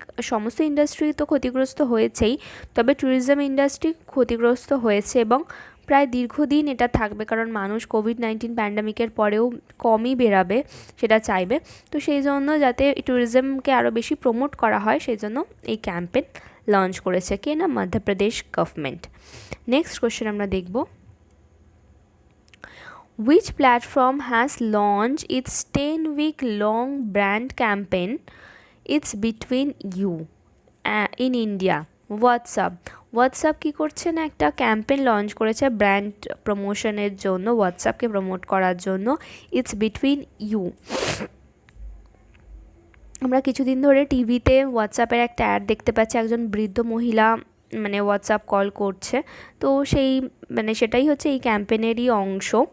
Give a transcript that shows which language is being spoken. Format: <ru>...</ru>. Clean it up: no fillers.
<bn>সমস্ত ইন্ডাস্ট্রি তো ক্ষতিগ্রস্ত হয়েছেই, তবে ট্যুরিজম ইন্ডাস্ট্রি ক্ষতিগ্রস্ত হয়েছে এবং প্রায় দীর্ঘদিন এটা থাকবে, কারণ মানুষ কোভিড-19 প্যান্ডামিকের পরেও কমই বেরাবে, সেটা চাইবে। তো সেই জন্য যাতে ট্যুরিজমকে আরও বেশি প্রমোট করা হয়, সেই জন্য এই ক্যাম্পেইন লঞ্চ করেছে কে না, মধ্যপ্রদেশ গভর্নমেন্ট। নেক্সট কোয়েশ্চেন আমরা দেখব,</bn> <en>which platform has launched its 10-week long brand campaign it's between you in India।</en> <bn>WhatsApp কী করছে না, একটা ক্যাম্পেইন লঞ্চ করেছে ব্র্যান্ড প্রমোশনের জন্য, হোয়াটসঅ্যাপকে প্রমোট করার জন্য।</bn> <en>It's between you.</en> <bn>আমরা কিছুদিন ধরে টিভিতে হোয়াটসঅ্যাপের একটা অ্যাড দেখতে পাচ্ছি, একজন বৃদ্ধ মহিলা মানে হোয়াটসঅ্যাপ কল করছে, তো সেই মানে সেটাই হচ্ছে এই ক্যাম্পেইনেরই অংশ।</bn>